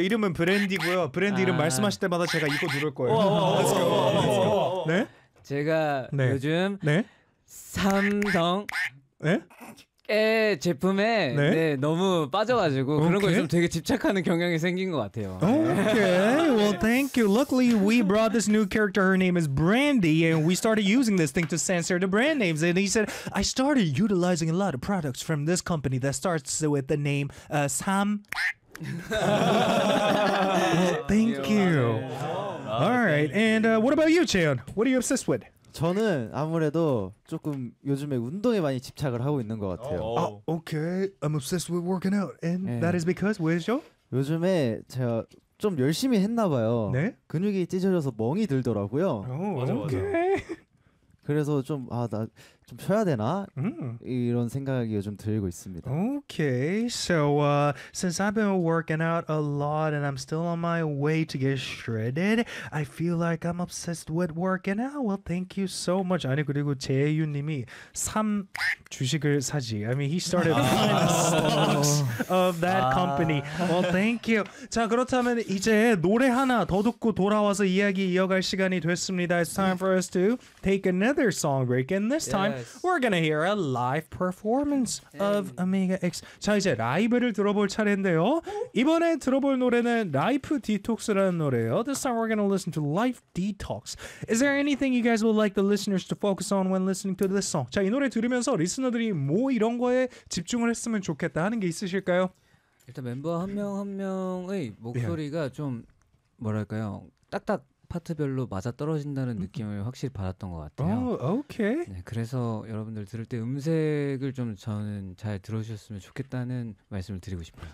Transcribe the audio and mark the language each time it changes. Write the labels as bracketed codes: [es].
[ko] 이름은 브랜디고요. 브랜디 이름 말씀하실 때마다 제가 이거 누를 거예요. 네? 제가 요즘 삼성 네? 에 제품에 네? 네, 너무 빠져가지고 오케이. 그런 거에 좀 되게 집착하는 경향이 생긴 것 같아요. [en] Okay, well, thank you. Luckily, we brought this new character. Her name is Brandy, and we started using this thing to censor the brand names. And he said, I started utilizing a lot of products from this company that starts with the name Sam. Well, thank you. All right, and what about you, Chaeyoung? What are you obsessed with? [ko] 저는 아무래도 조금 요즘에 운동에 많이 집착을 하고 있는 것 같아요. [en] 아, okay. I'm obsessed with working out. And [ko] 네. [en] that is because, [ko] 왜죠? 요즘에 제가 좀 열심히 했나 봐요. 네? 근육이 찢어져서 멍이 들더라고요. 오, 맞아, 오케이. 맞아. 그래서 좀, 아, 나 좀 쉬어야 되나? 이런 생각이 요즘 들고 있습니다. [en] Okay. So, since I've been working out a lot and I'm still on my way to get shredded, I feel like I'm obsessed with working out. Well, thank you so much. [ko] 아니 그리고 재윤 님이 삼 주식을 사지. [en] I mean, he started buying stocks of that company. Well, thank you. [ko] 자, 그렇다면 이제 노래 하나 더 듣고 돌아와서 이야기 이어갈 시간이 됐습니다. [en] It's time for us to take another song break and this time We're gonna hear a live performance of Omega X. [ko] 자 이제 라이브를 들어볼 차례인데요. 이번에 들어볼 노래는 Life Detox라는 노래예요. [en] This time we're gonna listen to Life Detox. Is there anything you guys would like the listeners to focus on when listening to this song? [ko] 자 이 노래 들으면서 리스너들이 뭐 이런 거에 집중을 했으면 좋겠다 하는 게 있으실까요? 일단 멤버 한 명 한 명의 목소리가 yeah. 좀 뭐랄까요 딱딱. 파트별로 맞아 떨어진다는 느낌을 확실히 받았던 것 같아요. 오, 오케이. 네, 그래서 여러분들 들을 때 음색을 좀 저는 잘 들어주셨으면 좋겠다는 말씀을 드리고 싶어요.